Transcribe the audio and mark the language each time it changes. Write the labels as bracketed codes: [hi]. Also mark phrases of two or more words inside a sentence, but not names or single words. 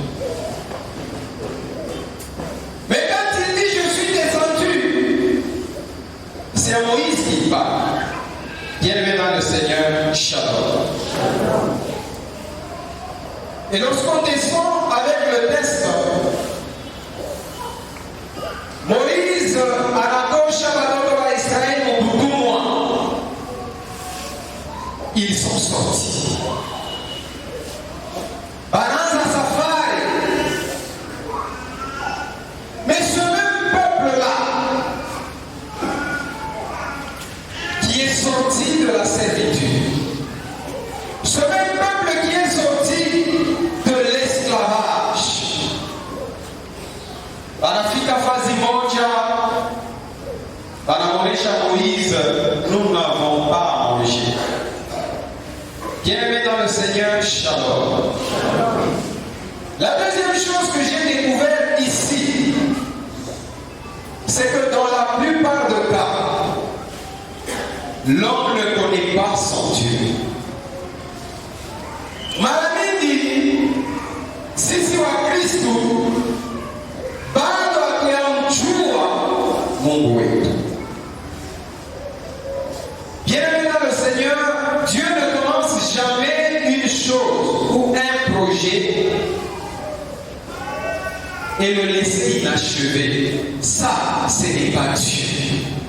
[fr] Mais quand il dit je suis descendu, c'est à Moïse qui parle. Bien-aimé dans le Seigneur, Shalom. Et lorsqu'on descend avec le test, [sw] Moïse anatosha watoto wa Israeli mubutumwa, [fr] ils sont sortis. [sw] Bananza safari. [fr] Mais ce même peuple-là, qui est sorti de la servitude, ce même peuple qui est sorti de l'esclavage, [sw] wanafika fazi moja, wanaonesha Moïse, [fr] nous n'avons pas mangé. Bien-aimé dans le Seigneur, Shalom. La deuxième chose que j'ai découvert ici, c'est que dans la plupart des cas, l'homme ne connaît pas son Dieu. [sw] Mara mingi sisi wa Kristo bado hatujamjua Mungu wetu. [fr] Bien-aimé dans le Seigneur, Dieu ne commence jamais une chose ou un projet et le laisser inachevé. Ça, ce n'est pas Dieu.